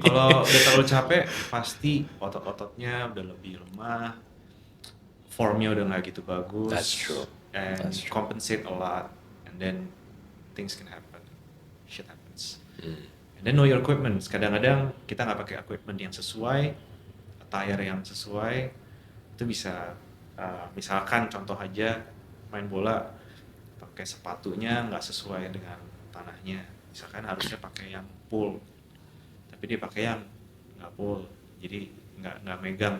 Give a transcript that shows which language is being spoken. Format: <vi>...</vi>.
<id>Kalau udah terlalu capek pasti otot-ototnya udah lebih lemah, formnya udah nggak gitu bagus.</id> <en>That's true. And That's true. compensate a lot, and then things can happen. Shit happens. And then know your equipment.</en> <id>Kadang-kadang kita nggak pakai equipment yang sesuai, attire yang sesuai, itu bisa misalkan contoh aja main bola pakai sepatunya nggak sesuai dengan tanahnya. Misalkan harusnya pakai yang pull, tapi dia pakai yang nggak pull, jadi nggak megang.</id>